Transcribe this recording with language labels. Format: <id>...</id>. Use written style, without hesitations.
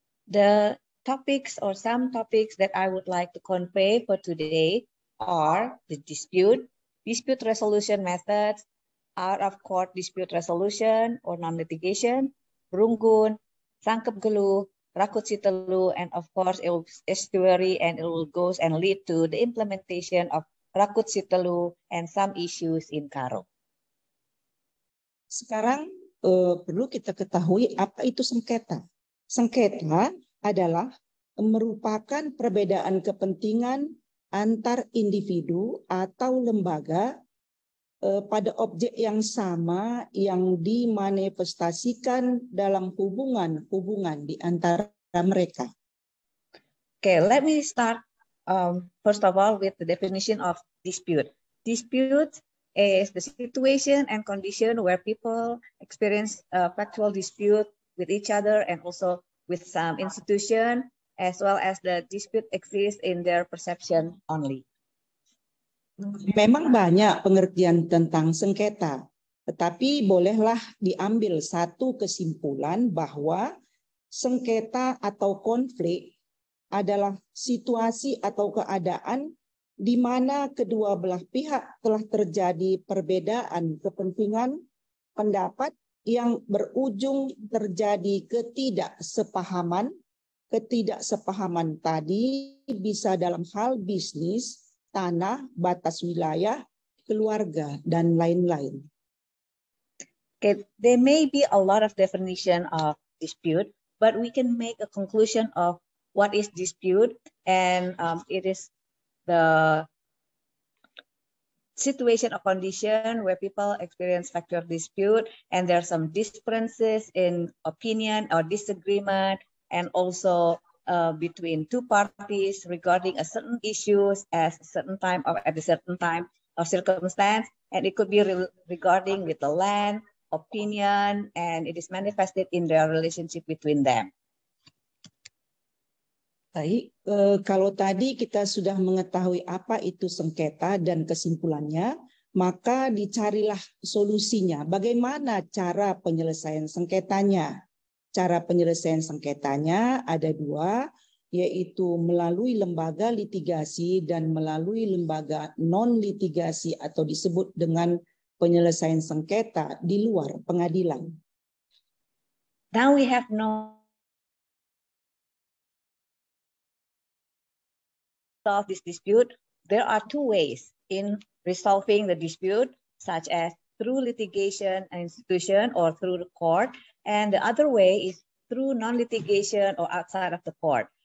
<en>The topics or some topics that I would like to convey for today are the dispute resolution methods, out of court dispute resolution or non-litigation, runggun, sangkep geluh, rakut si telu, and of course it will estuary and it will go and lead to the implementation of rakut si telu and some issues in Karo.</en> <id>Sekarang perlu kita ketahui apa itu sengketa. Sengketa adalah merupakan perbedaan kepentingan antar individu atau lembaga pada objek yang sama yang dimanifestasikan dalam hubungan di antara mereka.</id> <en>Okay, let me start first of all with the definition of dispute. Dispute is the situation and condition where people experience factual dispute with each other and also with some institution, as well as the dispute exists in their perception only.</en> <id>Memang banyak pengertian tentang sengketa, tetapi bolehlah diambil satu kesimpulan bahwa sengketa atau konflik adalah situasi atau keadaan di mana kedua belah pihak telah terjadi perbedaan kepentingan, pendapat yang berujung terjadi ketidaksepahaman. Ketidaksepahaman tadi bisa dalam hal bisnis, tanah, batas wilayah, keluarga, dan lain-lain.</id> <en>Okay, there may be a lot of definition of dispute, but we can make a conclusion of what is dispute, and it is the situation or condition where people experience factual dispute, and there are some differences in opinion or disagreement, and also between two parties regarding a certain issues at a certain time or at a certain time or circumstance, and it could be regarding with the land, opinion, and it is manifested in their relationship between them.</en> <id>Baik, kalau tadi kita sudah mengetahui apa itu sengketa dan kesimpulannya, maka dicarilah solusinya. Bagaimana cara penyelesaian sengketanya? Cara penyelesaian sengketanya ada dua, yaitu melalui lembaga litigasi dan melalui lembaga non-litigasi atau disebut dengan penyelesaian sengketa di luar pengadilan.</id> <en>Now we have no solve this dispute. There are two ways in resolving the dispute, such as through litigation and institution or through the court. And the other way is through non-litigation or outside of the court.</en>